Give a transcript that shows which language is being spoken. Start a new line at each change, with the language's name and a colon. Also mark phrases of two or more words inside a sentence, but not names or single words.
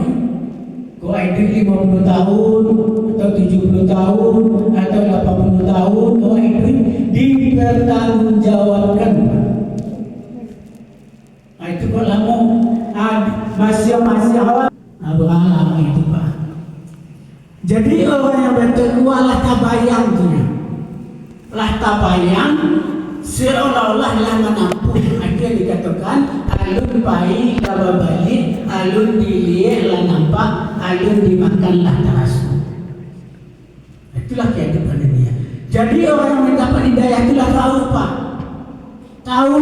Indonesian: Kau hidup 50 tahun atau 70 tahun atau 80 tahun, kau hidup dipertanggungjawabkan. Itu kau lama masing-masing awak berapa itu Pak.
Minangkabau: Jadi orang yang bertakwa lah tabayang tu, lah tabayang seolah-olah lah menampung. Itu yang dikatakan alun baik lah balik, alun dilihat lah nampak, alun dimakan lah terasa.
Indonesian: Itulah kehidupan dunia. Jadi orang yang mendapat hidayah itulah tahu Pak, tahu.